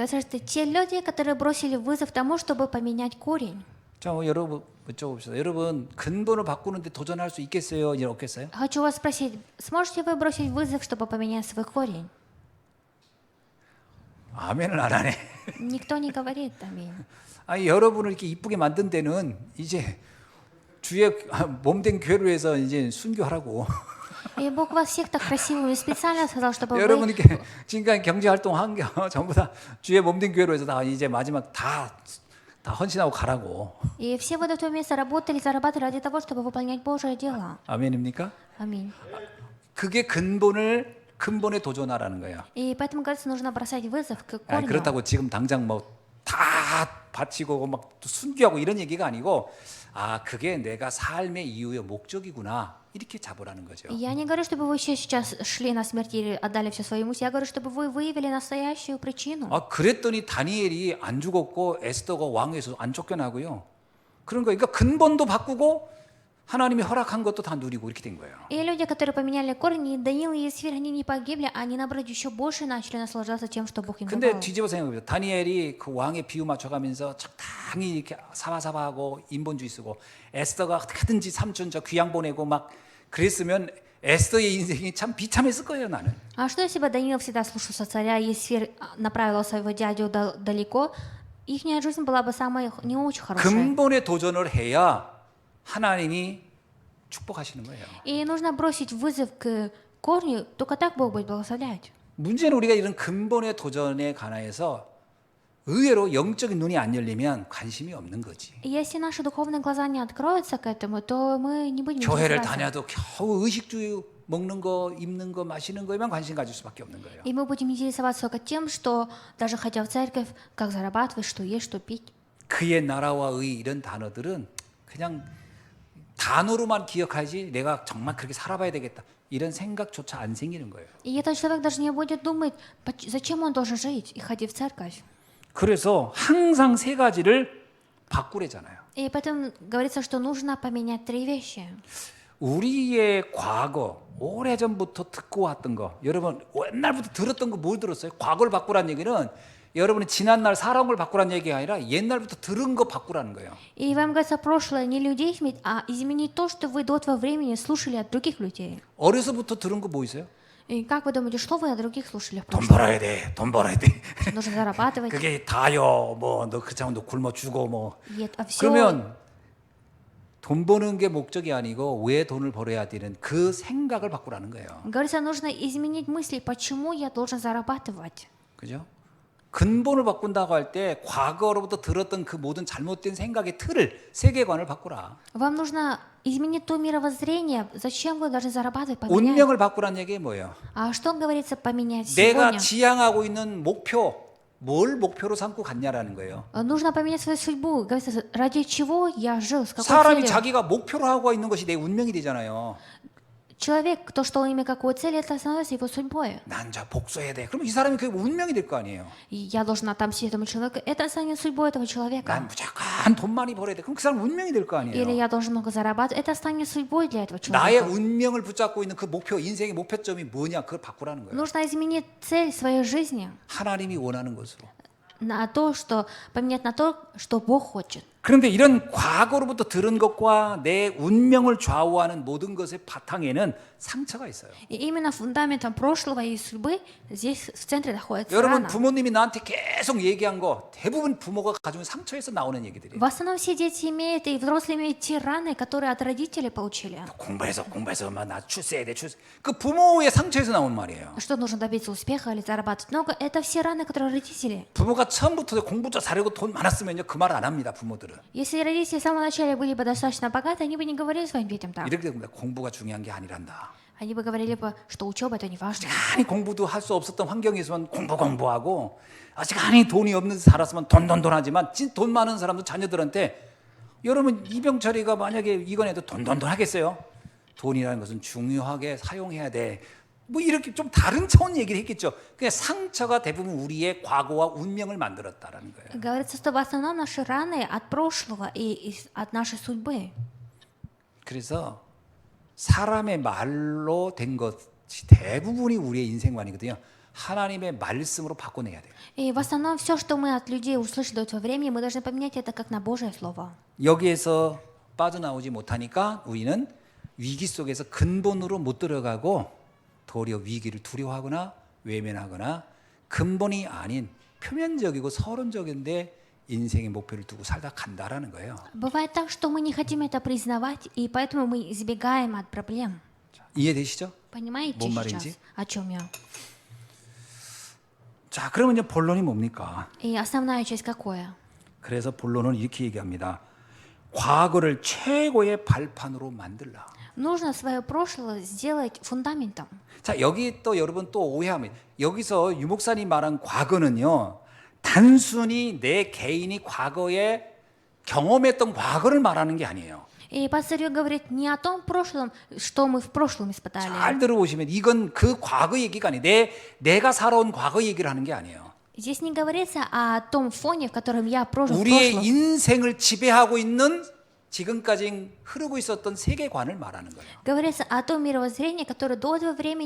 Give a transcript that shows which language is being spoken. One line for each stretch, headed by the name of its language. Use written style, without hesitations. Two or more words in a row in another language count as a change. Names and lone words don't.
Russian: Кажется, те люди, которые бросили вызов тому, чтобы поменять корень.
Korean: 자, 여러분 여쭤봅시다. 여러분 근본을 바꾸는데 도전할 수 있겠어요? 이제 없겠어요?
Russian: Хочу вас спросить, сможете вы бросить вызов, чтобы поменять свой корень?
Korean: 아멘을 안 하네.
Russian: Никто не говорит аминь.
Korean: 아니 여러분을 이렇게 이쁘게 만든 데는 이제 주의 몸된 교회로 해서 이제 순교하라고.
Russian: И Бог вас всех так красивыми специально сказал, чтобы
Korean: 여러분
Russian: вы...
Korean: 이렇게 지금까지 경제 활동 한 게 전부 다 주의 몸된 교회로 해서 다 이제 마지막 다 헌신하고 가라고.
Russian: И все вот это место работали, зарабатывали ради того, чтобы выполнять Божие дело.
Korean: 아멘입니까?
Russian: Аминь.
Korean: 그게 근본에 도전하라는 거예요.
Russian: И поэтому, говорится, нужно бросать вызов к
Korean: 아니,
Russian: корню.
Korean: 그렇다고 지금 당장 뭐 다 바치고 막 순교하고 이런 얘기가 아니고 아 그게 내가 삶의 이유의 목적이구나 이렇게 잡으라는 거죠.
Russian: Я не говорю, чтобы вы еще сейчас шли на смерть или отдали все своему. Я говорю, чтобы вы выявили настоящую причину.
Korean: 아 그랬더니 다니엘이 안 죽었고 에스더가 왕에서 안 쫓겨나고요. 그런 거 그러니까 근본도 바꾸고 하나님이 허락한 것도 다 누리고 이렇게 된 거예요.
Russian: И люди, которые поменяли корни, Даниил и Есфирь, они не погибли, они, наоборот, еще больше начали наслаждаться тем, что Бог им
Korean: 근데
Russian: давал.
Korean: 뒤집어 생각해보세요. 다니엘이 그 왕의 비유 맞춰가면서 적당히 이렇게 사바사바하고 인본주의 쓰고 에스더가 어떻게든지 삼촌 저 귀양 보내고 막 그랬으면 에스더의 인생이 참 비참했을 거예요 나는.
Russian: А что если бы Даниил всегда слушался царя, и Есфирь направила своего дядю далеко, их жизнь была бы самой не очень хорошая.
Korean: 근본에 도전을 해야 하나님이 축복하시는 거예요.
Russian: И нужно бросить вызов к корню, только так Бог будет благословлять.
Korean: 문제는 우리가 이런 근본의 도전에 관하여서 의외로 영적인 눈이 안 열리면 관심이 없는 거지.
Russian: И если наши духовные глаза не откроются к этому, то мы не будем
Korean: 교회를
Russian: интересоваться.
Korean: 다녀도 겨우 의식주의 먹는 거, 입는 거, 마시는 거에만 관심 가질 수밖에 없는 거예요.
Russian: И мы будем интересоваться только тем, что даже ходя в церковь, как зарабатывать, что есть, что пить.
Korean: 그의 나라와 의 이런 단어들은 그냥 단어로만 기억하지 내가 정말 그렇게 살아봐야 되겠다 이런 생각조차 안 생기는 거예요.
Russian: И этот человек даже не будет думать, зачем он должен жить и ходить в церковь.
Korean: 그래서 항상 세 가지를 바꾸래잖아요.
Russian: И поэтому говорится, что нужно поменять 3 вещи.
Korean: 우리의 과거 오래전부터 듣고 왔던 거 여러분 옛날부터 들었던 거 뭘 들었어요? 과거를 바꾸라는 얘기는 여러분이 지난날 살아온 걸 바꾸라는 얘기가 아니라 옛날부터 들은 거 바꾸라는 거예요.
Russian: И вам говорится, прошлое не людей изменить, а изменить то, что вы до этого времени слушали от других людей.
Korean: 어려서부터 들은 거 뭐 있어요?
Russian: И как вы думаете, что вы от других слушали в
Korean: 돈
Russian: прошлом?
Korean: 벌어야 돼, 돈 벌어야 돼.
Russian: Нужно зарабатывать.
Korean: 그게 다요. 뭐 너 그렇지 않으면 너 굶어 죽어 뭐.
Russian: А все
Korean: 그러면 돈 버는 게 목적이 아니고 왜 돈을 벌어야 되는 그 생각을 바꾸라는 거예요.
Russian: говорится, нужно изменить мысли, почему я должен зарабатывать.
Korean: 그죠? 근본을 바꾼다고 할 때 과거로부터 들었던 그 모든 잘못된 생각의 틀을 세계관을 바꾸라.
Russian: Вам нужно изменить то мировоззрение, зачем вы должны зарабатывать, поменять.
Korean: 운명을 바꾸라는 얘기 뭐예요?
Russian: А что говорится поменять
Korean: 내가
Russian: сегодня?
Korean: 지향하고 있는 목표, 뭘 목표로 삼고 갔냐라는 거예요.
Russian: Нужно поменять свою судьбу. Говорится, ради чего я жил, с какой
Korean: 사람이
Russian: целью.
Korean: 자기가 목표로 하고 있는 것이 내 운명이 되잖아요.
Russian: Человек, кто что имя какой цели, это становится его судьбой.
Korean: 난 저 복수해야 돼. 그럼 이 사람이 그 운명이 될 거 아니에요.
Russian: И я должен отомстить этому человеку. Это станет судьбой этого человека.
Korean: 난 무조건 돈 많이 벌어야 돼. 그럼 그 사람 운명이 될 거
Russian: Или
Korean: 아니에요.
Russian: я должен много зарабатывать. Это станет судьбой для этого
Korean: 나의
Russian: человека.
Korean: 운명을 붙잡고 있는 그 목표, 인생의 목표점이 뭐냐? 그걸 바꾸라는 거예요.
Russian: Нужно изменить цель своей жизни
Korean: 하나님이 원하는 것으로.
Russian: на то, что поменять на то, что Бог хочет.
Korean: 그런데 이런 과거로부터 들은 것과 내 운명을 좌우하는 모든 것의 바탕에는 상처가 있어요.
Russian: И именно фундаментом прошлого и судьбы здесь в центре находится
Korean: 여러분
Russian: рана.
Korean: 부모님이 나한테 계속 얘기한 거 대부분 부모가 가지고 있는 상처에서 나오는 얘기들이에요.
Russian: В основном все дети имеют, и взрослые имеют те раны, которые от родителей получили.
Korean: 공부해서 나 출세해야 돼. 그 부모의 상처에서 나온 말이에요.
Russian: Что нужно добиться успеха или зарабатывать много, это все раны, которые родители.
Korean: 부모가 처음부터 공부도 잘하고 돈 많았으면요 그 말 안 합니다. 부모들은
Russian: Если родители в самом начале были бы достаточно богаты, они бы не говорили своим детям так.
Korean: 이렇게 됩니다. 공부가 중요한 게 아니란다.
Russian: Они бы говорили бы, что учеба это не важно.
Korean: 아니 공부도 할 수 없었던 환경이었으면 공부하고 아직 아니 돈이 없는 살았으면 돈 하지만 돈 많은 사람도 자녀들한테 여러분 이병철이가 만약에 이건해도 돈 하겠어요? 돈이라는 것은 중요하게 사용해야 돼. 뭐 이렇게 좀 다른 차원 얘기를 했겠죠. 그냥 상처가 대부분 우리의 과거와 운명을 만들었다라는 거예요.
Russian: Говорится, что в основном наши раны от прошлого и от нашей судьбы.
Korean: 그래서 사람의 말로 된 것이 대부분이 우리의 인생관이거든요. 하나님의 말씀으로 바꿔내야 돼요.
Russian: И в основном все, что мы от людей услышали до этого времени, мы должны поменять это как на Божье Слово.
Korean: 여기에서 빠져나오지 못하니까 우리는 위기 속에서 근본으로 못 들어가고 도리어 위기를 두려워하거나 외면하거나 근본이 아닌 표면적이고 서론적인데 인생의 목표를 두고 살다 간다라는 거예요.
Russian: Бывает так, что мы не хотим это признавать, и поэтому мы избегаем от проблем.
Korean: 이해되시죠?
Russian: Понимаете
Korean: 뭔
Russian: сейчас,
Korean: 말인지?
Russian: о чем я?
Korean: 자, 그러면 이제 본론이 뭡니까?
Russian: И основная часть какое?
Korean: 그래서 본론은 이렇게 얘기합니다. 과거를 최고의 발판으로 만들라.
Russian: Нужно свое прошлое сделать фундаментом.
Korean: 자, 여기 또 여러분 또 오해합니다. 여기서 유 목사님 말한 과거는요. 단순히 내 개인이 과거에 경험했던 과거를 말하는 게 아니에요.
Russian: И пастор говорит не о том прошлом, что мы в прошлом испытали.
Korean: 잘 들어보시면 이건 그 과거 얘기가 아니에요. 내가 살아온 과거 얘기를 하는 게 아니에요.
Russian: Здесь не говорится о том фоне, в котором я прожил в
Korean: 우리의
Russian: прошлом.
Korean: 인생을 지배하고 있는 지금까지 흐르고 있었던 세계관을 말하는 거예요.
Russian: Говорится о том мировоззрении, которое до этого времени